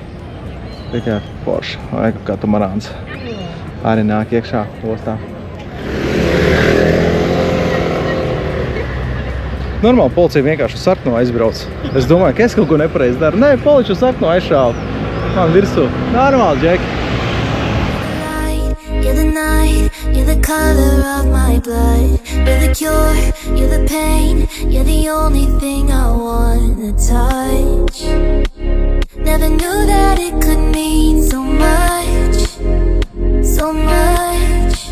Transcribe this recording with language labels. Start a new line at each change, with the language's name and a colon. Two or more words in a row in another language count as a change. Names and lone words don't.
Latvian: Tikai Porsche vai kā Tumarāns arī nāk iekšā ostā. Normāli policija vienkārši uz sarkano aizbrauc. Es domāju, ka es kaut ko nepareizi daru. Nē, policija uz sarkano aizšāva. Man virsū. Normāli, Džeki.
English: You're the night, you're the color of my blood. You're the cure, you're the pain. You're the only thing I wanna touch. Never knew that it could mean so much, so much.